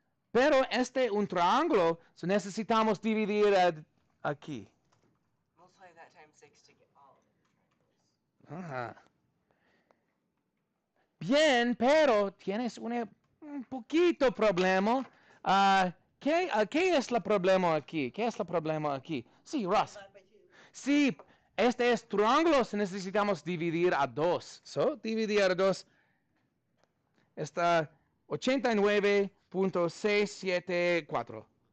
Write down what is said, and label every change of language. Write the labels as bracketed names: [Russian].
[Spanish] Pero un triángulo, so necesitamos dividir aquí. [English] Multiply that times 6 to get all of the triangles. [Spanish] Ajá. Bien, pero tienes un poquito problema. ¿Qué es el problema aquí? ¿Qué es el problema aquí? Sí, Ross. Sí, este es triángulo, necesitamos dividir a 2. So, dividir a 2 está 89.674.